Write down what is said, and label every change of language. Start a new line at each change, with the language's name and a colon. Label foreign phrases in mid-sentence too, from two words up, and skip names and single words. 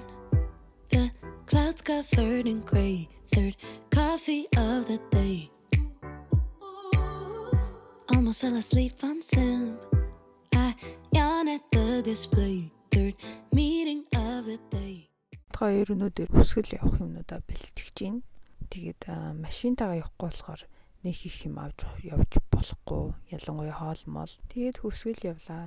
English: The clouds covered in gray. Third coffee of the day. Almost fell asleep on Zoom. I yawn at the display. Third meeting of the day.
Mongolian: Хоёр өнөөдөр Хөвсгөл явах юмнуудаа бэлтгэж байна. Тэгээд машинтайгаа явахгүй болохоор нэг их юм явж болохгүй. Ялангуяа хоол мол. Тэгээд Хөвсгөл явлаа.